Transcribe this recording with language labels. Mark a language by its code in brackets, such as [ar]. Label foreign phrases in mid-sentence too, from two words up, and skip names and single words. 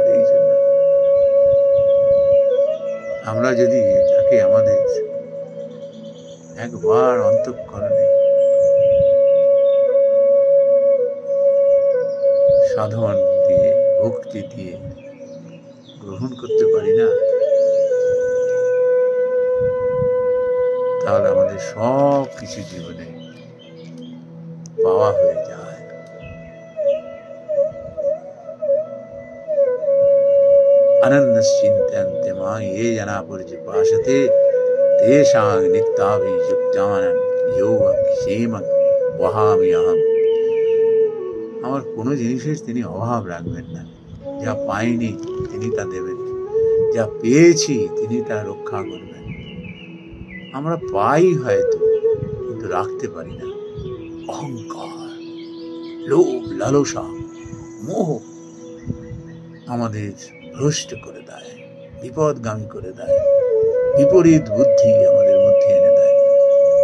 [bn] এই জন্য আমরা যদি তাকে আমাদের একবার অন্তঃকরণে সাধন দিয়ে, ভক্তি দিয়ে গ্রহণ করতে পারি না, তাহলে আমাদের সব কিছু জীবনে পাওয়া হয়ে যায়। [sa] अनन्यश्चिन्तयन्ते मां ये जना पर्युपासते तेषां नित्याभियुक्तानां योगक्षेमं वहाम्यहम्। [bn] আমার কোনো জিনিসের তিনি অভাব রাখবেন না। যা পাইনি তিনি তা দেবেন, যা পেয়েছি তিনি তা রক্ষা করবেন। আমরা পাই হয়তো, কিন্তু রাখতে পারি না। অহংকার, লোভ, লালসা, মোহ আমাদের ভ্রষ্ট করে দেয়, বিপদগামী করে দেয়, বিপরীত বুদ্ধি আমাদের মধ্যে এনে দেয়।